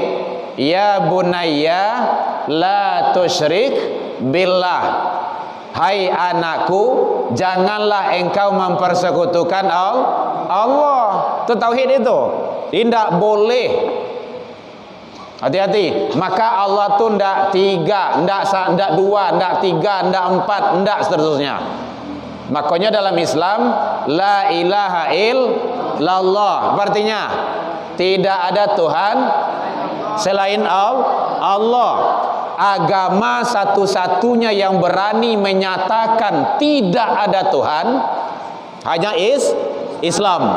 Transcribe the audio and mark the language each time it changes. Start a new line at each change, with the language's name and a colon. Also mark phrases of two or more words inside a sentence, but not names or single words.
Arabic: يا بني لا تشرك بالله.
Indonesian: Hai anakku, janganlah engkau mempersekutukan Allah. Itu tauhid itu. Tidak boleh. Hati-hati. Maka Allah tu ndak tiga, ndak dua, ndak tiga, ndak empat, ndak seterusnya. Makanya dalam Islam
Arabic: لا إله إلا الله.
Indonesian: Artinya tidak ada Tuhan selain Allah. Agama satu-satunya yang berani menyatakan tidak ada Tuhan hanya Islam.